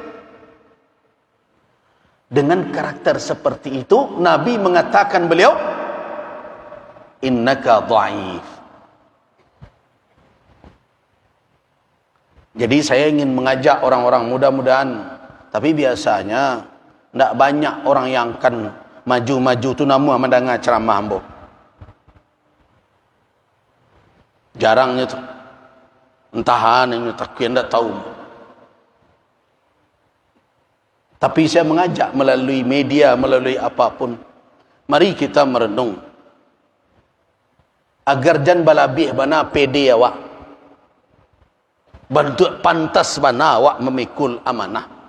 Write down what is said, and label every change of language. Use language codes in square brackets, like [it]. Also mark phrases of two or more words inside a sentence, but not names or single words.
[id] Dengan karakter seperti itu, Nabi mengatakan beliau, [ar] innaka dha'if. [id] Jadi saya ingin mengajak orang-orang, mudah-mudahan, tapi biasanya tidak banyak orang yang akan maju-maju tu namu mendengar ceramah ambo. Jarangnya tu. Entahan ini tak tidak tahu. Tapi saya mengajak melalui media, melalui apapun, mari kita merenung agar [min] jan balabih bana pede awak, [id] bentuk [min] pantas bana awak [id] memikul amanah.